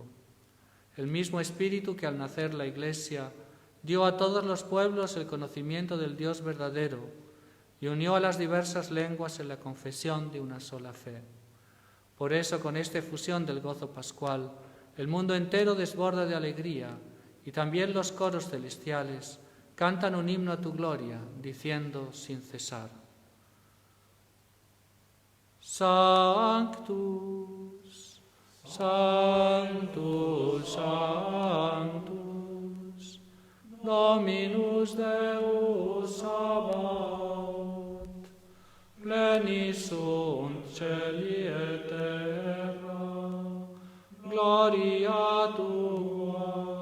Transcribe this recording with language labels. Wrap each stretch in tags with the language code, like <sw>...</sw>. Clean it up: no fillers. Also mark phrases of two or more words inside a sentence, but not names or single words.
<es>El mismo Espíritu que al nacer la Iglesia dio a todos los pueblos el conocimiento del Dios verdadero y unió a las diversas lenguas en la confesión de una sola fe. Por eso, con esta efusión del gozo pascual, el mundo entero desborda de alegría y también los coros celestiales cantan un himno a tu gloria, diciendo sin cesar:</es> <la>Sanctus, Sanctus, Sanctus, Dominus Deus Sabaoth, plenis sunt celi et terra, gloria tua.</la>